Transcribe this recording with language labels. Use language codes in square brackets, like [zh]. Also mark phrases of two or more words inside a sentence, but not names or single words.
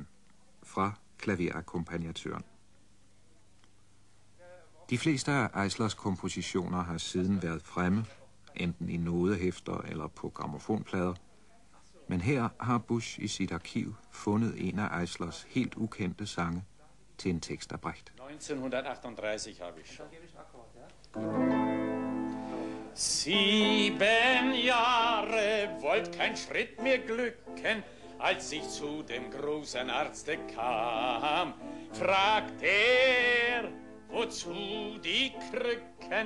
[da] Fra klaverakkompagnatøren. De fleste af Eislers kompositioner har siden været fremme, enten i nodehæfter eller på grammofonplader. Men her har Busch i sit arkiv fundet en af Eislers helt ukendte sange til en tekst af Brecht. [de] 1938 habe ich schon. 7 Jahre wollt kein Schritt mir glücken, als ich zu dem großen Arzte kam. Fragt wozu die Krücken?